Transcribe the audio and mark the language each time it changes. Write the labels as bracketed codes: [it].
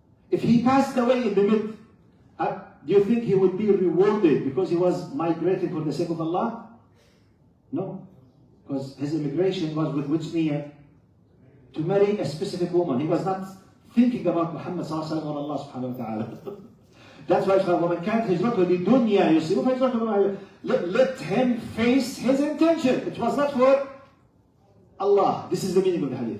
[en] If he passed away in the mid, do you think he would be rewarded because he was migrating for the sake of Allah? No. Because his immigration was with which niyyah? To marry a specific woman. He was not thinking about Muhammad sallallahu or Allah subhanahu wa ta'ala. That's why [ar] وَمَنْ كَانَتْ هِجْرَتُهُ لِدُنْيَا يُصِيبُهَا. [en] Let him face his intention. It was not for Allah. This is the meaning of the hadith.